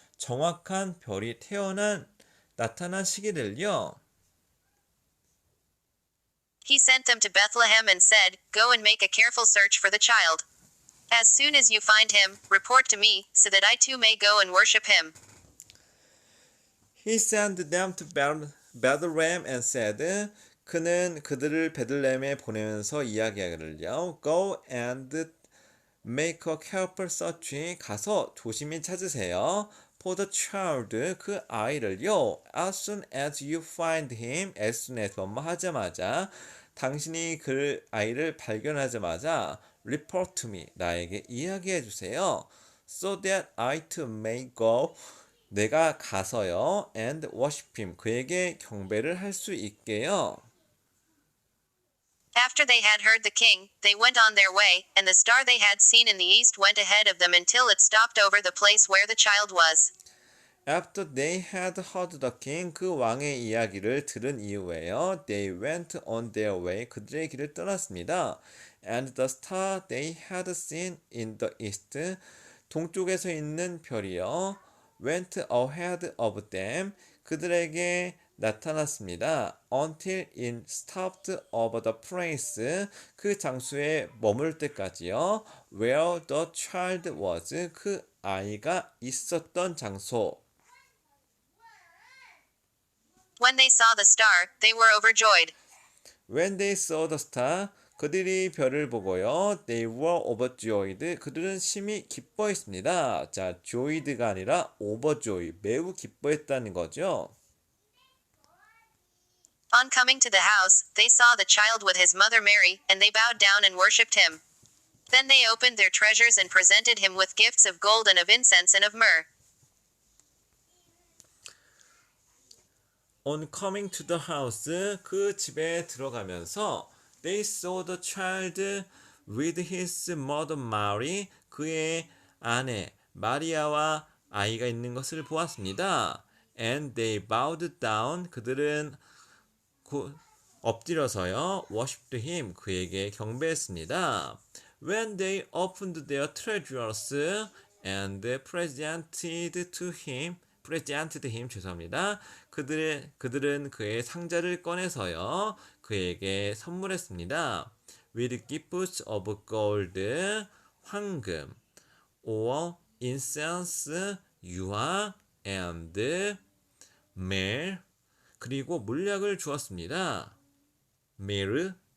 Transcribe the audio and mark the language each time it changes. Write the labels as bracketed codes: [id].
[ko] 정확한 별이 나타난 시기를요. [en] He sent them to Bethlehem and said, Go and make a careful search for the child. As soon as you find him, report to me, so that I too may go and worship him. He sent them to Bethlehem and said, [ko] 그는 그들을 베들레헴에 보내면서 이야기하기를요. [en] Go and make a careful search. [ko] 가서 조심히 찾으세요. [en] For the child, [ko] 그 아이를요. [en] As soon as you find him, as soon as [ko] 하자마자, 당신이 그 아이를 발견하자마자 [en] report to me, [ko] 나에게 이야기해 주세요. [en] So that I too may go, [ko] 내가 가서요. [en] And worship him, [ko] 그에게 경배를 할 수 있게요. [en] After they had heard the king, they went on their way, and the star they had seen in the east went ahead of them until it stopped over the place where the child was. After they had heard the king, [ko] 그 왕의 이야기를 들은 이후에요. [en] They went on their way. [ko] 그들의 길을 떠났습니다. [en] And the star they had seen in the east, [ko] 동쪽에서 있는 별이요. [en] went ahead of them. [ko] 그들에게 나타났습니다. [en] Until it stopped over the place. [ko] 그 장소에 머물 때까지요. [en] Where the child was. [ko] 그 아이가 있었던 장소. [en] When they saw the star, they were overjoyed. When they saw the star, [ko] 그들이 별을 보고요. [en] They were overjoyed. [ko] 그들은 심히 기뻐했습니다. 자, joyed가 아니라 overjoy. 매우 기뻐했다는 거죠. [en] On coming to the house, they saw the child with his mother Mary, and they bowed down and worshipped him. Then they opened their treasures and presented him with gifts of gold and of incense and of myrrh. On coming to the house, [ko] 그 집에 들어가면서 [en] they saw the child with his mother Mary, [ko] 그의 아내 마리아와 아이가 있는 것을 보았습니다. [en] And they bowed down, [ko] 그들은 엎드려서요, [en] worshipped him, [ko] 그에게 경배했습니다. [en] When they opened their treasures and presented him, [ko] 죄송합니다. 그들은 그의 상자를 꺼내서요, 그에게 선물했습니다. [en] With gifts of gold, [ko] 황금, [en] or incense, [ko] 유화, [en] and myrrh, [ko] 그리고 물약을 주었습니다. [en] myrrh.